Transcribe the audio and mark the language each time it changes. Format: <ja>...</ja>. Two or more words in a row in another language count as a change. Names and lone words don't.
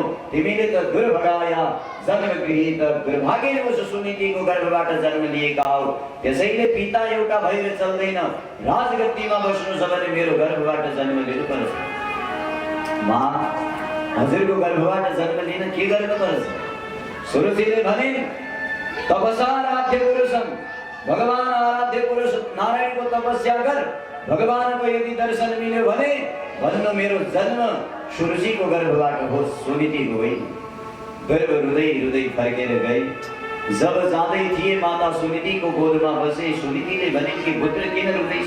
<ne>तिमीले त दुर्भाग्या जन्मगृहीत दुर्भाग्यवश सुनीतिको गर्भबाट जन्म लिएका हौ। त्यसैले पिता एउटा भएर चल्दैन, राजगद्दीमा बस्नु छ भने मेरो गर्भबाट जन्म लिनुपर्छ। माँ, हजुरको गर्भबाट जन्म लिन के गर्नुपर्छ? सुरुचिले भने,</ne> <sa>तपसा आराध्य पुरुषम,</sa> <ne>भगवान आराध्य पुरुष नारायणको तपस्या गर। भगवानको यदि दर्शन मिल्यो भने भन्नु मेरो जन्म सुरुचिको गर्भबाट होस्, सुनीतिको होइन। गर्भ रुँदै रुँदै फर्केर गए। जब जाँदै थिए माता सुनीतिको गोदमा बसे। सुनीतिले भने कि पुत्र किन रुँदैछ?</ne>